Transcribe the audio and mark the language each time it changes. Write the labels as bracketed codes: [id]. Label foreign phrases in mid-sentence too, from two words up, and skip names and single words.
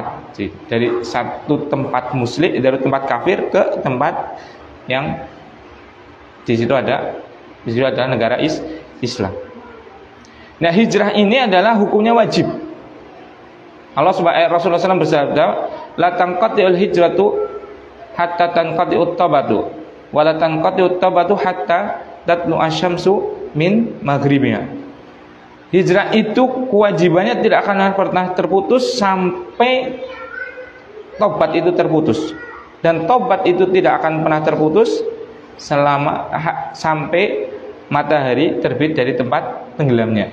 [id] Jadi, dari satu tempat muslim, dari tempat kafir ke tempat yang di situ ada negara Islam. Nah, hijrah ini adalah hukumnya wajib. Rasulullah SAW bersabda, [ar] لا تنقطع الهجرة حتى تنقطع التوبة ولا تنقطع التوبة حتى تطلع الشمس من مغربها. [id] Hijrah itu kewajibannya tidak akan pernah terputus sampai tobat itu terputus. Dan tobat itu tidak akan pernah terputus selama sampai matahari terbit dari tempat tenggelamnya.